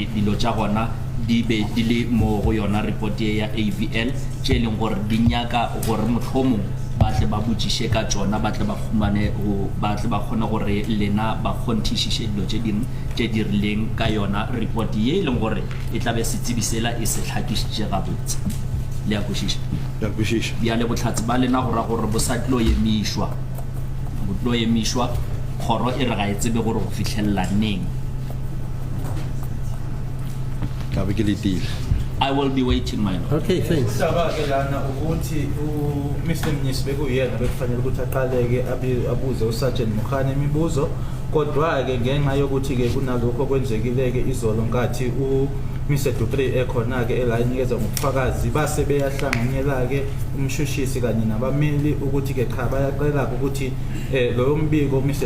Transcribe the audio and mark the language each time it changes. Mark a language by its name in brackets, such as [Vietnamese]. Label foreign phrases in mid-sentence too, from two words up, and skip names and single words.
[Northern Sotho] dilo tša gona di be di le mo go yona report ya AVL tše e leng gore di nyaka gore motlhomong ba tle ba botšiše ka tšona ba tle ba kgone gore lena ba kgonthišiše dilo tše dingwe tše di rileng ka yona report ye e leng gore e tla be setsibi sela e se hlakišitše gabotse le ya kwešiša bjale botlhatsi ba lena go ra gore bo sa tlo emišwa kgoro e re ga e tsebe gore go fitlhelela neng. [English] I will be waiting, my lord. Okay, thanks. Mr. [Zulu] Mnisi bekuyena bekufanele ukuthi aqaleke abuze uSergeant Mkhani imibuzo kodwa-ke ngenxa yokuthi-ke kunalokho okwenzekile-ke izolo nkathi Mr. Dupree ekhona-ke elayinikeza ngobufakazi base beyahlanganyela-ke umshushisi kanye nabameli ukuthi-ke cha bayaqela-ke ukuthi loyo mbiko Mr.